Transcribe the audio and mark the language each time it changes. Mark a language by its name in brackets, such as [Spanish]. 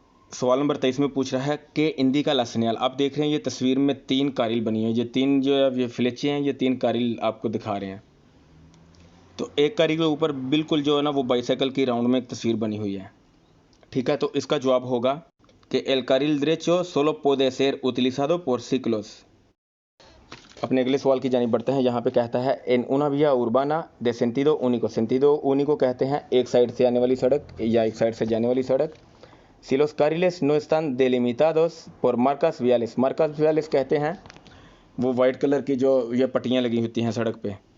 [Hindi] सवाल नंबर 23 में पूछ रहा है कि [Spanish] इंडिका ला सेñal, [Hindi] आप देख रहे हैं ये तस्वीर में 3 कारिल बनी है, ये 3 जो है ये फ्लेचे हैं, ये 3 कारिल आपको दिखा रहे हैं। तो एक कारिल के ऊपर बिल्कुल जो है ना वो बाइसाइकिल की राउंड में एक तस्वीर बनी हुई है, ठीक है। तो इसका जवाब होगा कि [Spanish] el carril derecho solo puede ser utilizado por ciclos। [Hindi] अपने अगले सवाल की जानिब बढ़ते हैं। यहाँ पे कहता है [Spanish] en una vía urbana de sentido único, [Hindi] sentido único कहते हैं एक साइड से आने वाली सड़क या एक साइड से जाने वाली सड़क। [Spanish] si los carriles no están delimitados por marcas viales, [Hindi] marcas viales कहते हैं वो वाइट कलर की जो ये पट्टियाँ लगी होती हैं सड़क पे।